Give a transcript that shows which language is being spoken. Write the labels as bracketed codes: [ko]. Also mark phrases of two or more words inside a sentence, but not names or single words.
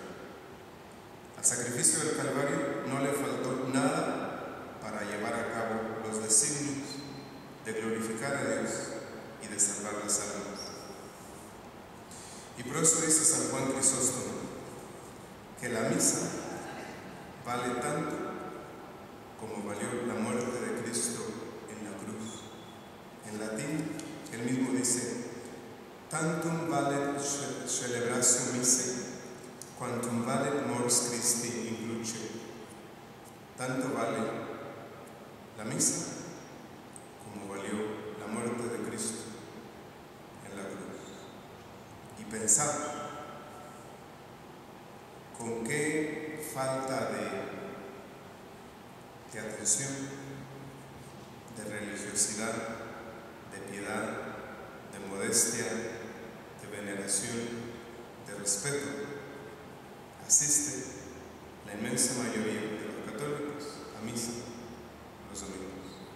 [es] Al sacrificio del Calvario no le faltó nada para llevar a cabo los designios de glorificar a Dios y de salvar las almas. Y por eso dice San Juan Crisóstomo que la misa vale tanto como valió la muerte de Cristo en la cruz. En latín, él mismo dice: [la] tantum valet celebratio missae, quantum valet mors Christi in cruce. [es] Tanto vale la misa como valió la muerte de Cristo en la cruz. Y pensad con qué falta de atención, de religiosidad, de piedad, de modestia, de veneración, de respeto asiste la inmensa mayoría de los católicos a misa los domingos.